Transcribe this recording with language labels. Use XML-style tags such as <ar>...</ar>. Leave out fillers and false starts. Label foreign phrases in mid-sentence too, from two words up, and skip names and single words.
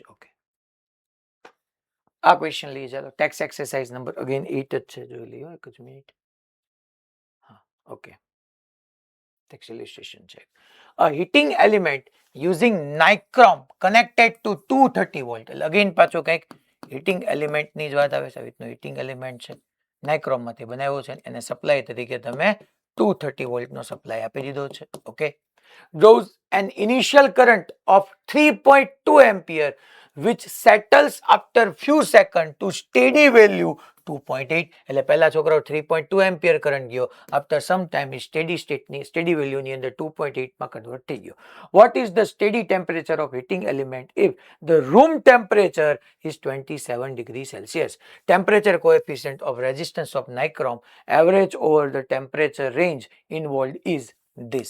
<gu>ઓકે, આ ક્વેશ્ચન લઈએ. ચાલો,</gu> <en>Text exercise number again</en> <gu>8 જ છે. જોઈ લઈએ એક જ મિનિટ. હા, ઓકે.</gu> <en>Text illustration</en> <gu>છે.</gu> <en>A heating element using nichrome connected to 230 volt.</en> <gu>એટલે અગેન પાછો કંઈક</gu> <en>heating element</en> <gu>ની જ વાત આવે છે. આવી રીતનું</gu> <en>heating element</en> <gu>છે, નાઇક્રોમ માંથી બનાવ્યો છે, એને સપ્લાય તરીકે તમે 230 વોલ્ટ નો સપ્લાય આપી દીધો છે. ઓકે,</gu> <en>draws an initial current of 3.2 ampere which settles after few seconds to steady value 2.8.</en> <gu>એટલે પહેલા છોકરાઓ 3.2</gu> <en>ampere current</en> <gu>ગયો,</gu> <en>after some time steady value</en> <gu>ની અંદર 2.8 માં કન્વર્ટ થઈ ગયો.</gu> <en>What is the steady temperature of heating element if the room temperature is 27 degree Celsius? Temperature coefficient of resistance of nichrome average over the temperature range involved is this.</en>